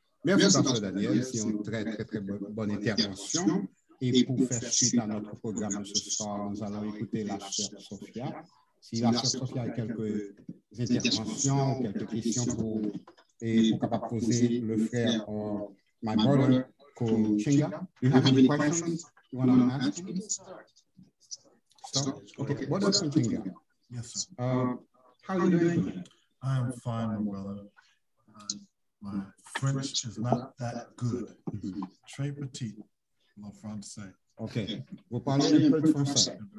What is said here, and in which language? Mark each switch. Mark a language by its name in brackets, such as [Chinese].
[French] Merci, Pasteur Daniel, c'est une très bonne intervention. Et pour faire suite à notre programme de ce soir, nous allons écouter la sœur Sophia. Si la sœur Sophia a quelques interventions, quelques questions pour capable poser le frère [English] my brother called Chinga. Do you have any questions you want to ask him? Stop. Okay, brother Chinga. Yes, sir. How are you doing? I'm fine, my brother. My French is not that good. [French] Très petit, mon français. [English] Okay. [French] Vous parlez un peu de français?